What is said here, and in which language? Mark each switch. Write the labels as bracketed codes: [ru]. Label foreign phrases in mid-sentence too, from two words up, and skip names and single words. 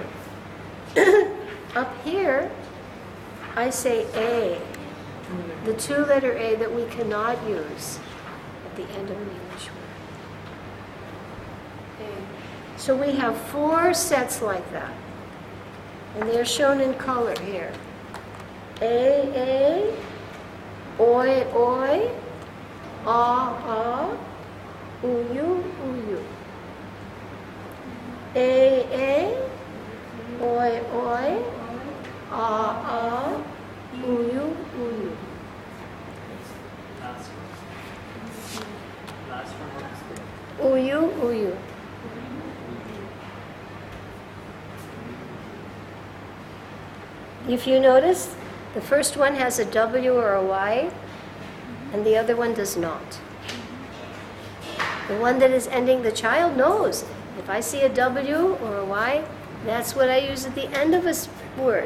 [en] Up here, I say A, the 2-letter A that we cannot use at the end of an English word. So we have 4 sets like that. And they're shown in color here. A, oi, oi, ah, uyu, uyu. A, oi, oi, ah, uyu, uyu. Last one. Uyu, uyu. If you notice, the first one has a W or a Y, and the other one does not. The one that is ending, the child knows. If I see a W or a Y, that's what I use at the end of a word.